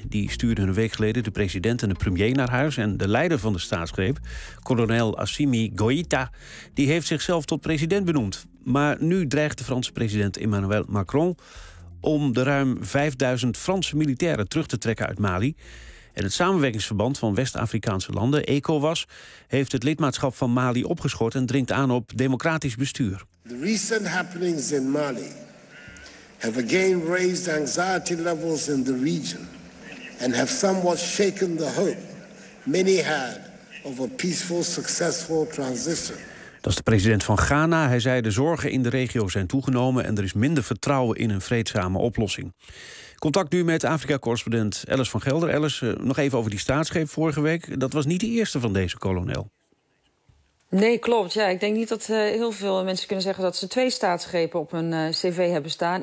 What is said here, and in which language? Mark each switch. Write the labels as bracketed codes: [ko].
[nl] Die stuurden een week geleden de president en de premier naar huis. En de leider van de staatsgreep, kolonel Assimi Goïta, die heeft zichzelf tot president benoemd. Maar nu dreigt de Franse president Emmanuel Macron om de ruim 5000 Franse militairen terug te trekken uit Mali. En het samenwerkingsverband van West-Afrikaanse landen, ECOWAS, heeft het lidmaatschap van Mali opgeschort en dringt aan op democratisch bestuur. [en] The recent happenings in Mali have again raised anxiety levels in the region and have somewhat shaken the hope many had of a peaceful, successful transition. [nl] Dat is de president van Ghana. Hij zei de zorgen in de regio zijn toegenomen en er is minder vertrouwen in een vreedzame oplossing. Contact nu met Afrika-correspondent Alice van Gelder. Alice, nog even over die staatsgreep vorige week. Dat was niet de eerste van deze kolonel. Nee, klopt. Ja, ik denk niet dat heel veel mensen kunnen zeggen dat ze twee staatsgrepen op hun cv hebben staan.